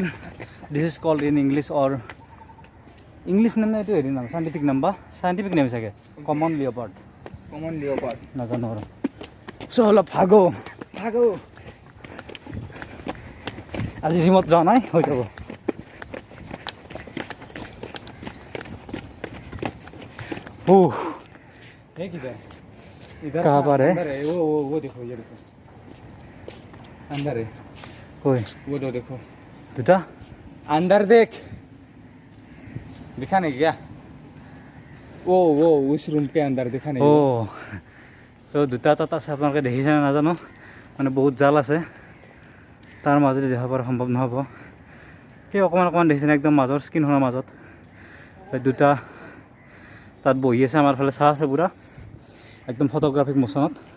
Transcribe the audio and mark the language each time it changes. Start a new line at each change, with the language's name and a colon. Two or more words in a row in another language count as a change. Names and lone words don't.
English: this is called in English
Assamese: নাম নে এইটো হেৰি নাম
English: scientific name
Assamese: চাগে
English: common leopard
Assamese: নাজানো আৰু চ' অলপ ভাগো আজি জিমত যোৱা নাই হৈ যাব
Hindi: कहाँ पर है वो देखो ये देखो अंदर है कोई वो देखो
Assamese: दुटा
Hindi: अंदर देख दिखा नहीं क्या वो उस रूम के अंदर दिखा नहीं
Assamese: চ' দুটা তাত আছে আপোনালোকে দেখিছেনে নাজানো মানে বহুত জাল আছে তাৰ মাজেদি দেখা পোৱা সম্ভৱ নহ'ব সেই অকণমান দেখিছেনে একদম মাজৰ স্ক্ৰীণখনৰ মাজত দুটা তাত বহি আছে আমাৰ ফালে চাহ আছে পুৰা একদম ফটোগ্ৰাফিক মোচনত